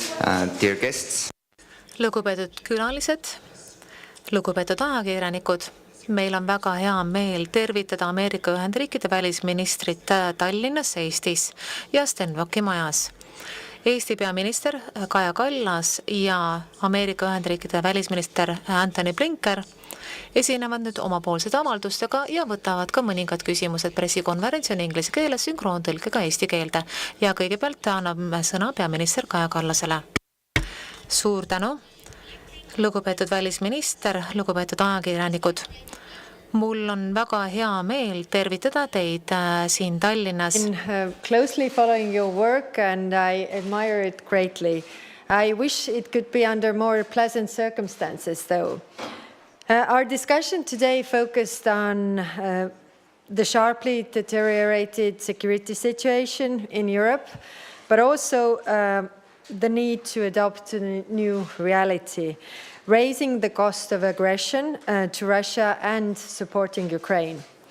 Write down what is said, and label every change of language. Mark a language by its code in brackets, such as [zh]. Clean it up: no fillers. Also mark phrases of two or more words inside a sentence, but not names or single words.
[en] Dear guests. [et] Lugupeetud külalised, lugupeetud ajakirjanikud, meil on väga hea meel tervitada Ameerika Ühendriikide välisministrit Tallinnas, Eestis ja Stenbocki majas. Eesti peaminister Kaja Kallas ja Ameerika Ühendriikide välisminister Antony Blinken esinevad nüüd omapoolsed avaldustega ja võtavad ka mõningad küsimused pressikonverentsi on inglise keeles sünkroontõlkega eesti keelde. Ja kõigepealt anname sõna peaminister Kaja Kallasele. Suur tänu, lugupeetud välisminister, lugupeetud ajakirjanikud. Mul on väga hea meel tervitada teid siin Tallinnas. [en] Closely following your work and I admire it greatly. I wish it could be under more pleasant circumstances though. Our discussion today focused on the sharply deteriorated security situation in Europe, but also the need to adopt a new reality, raising the cost of aggression to Russia and supporting Ukraine.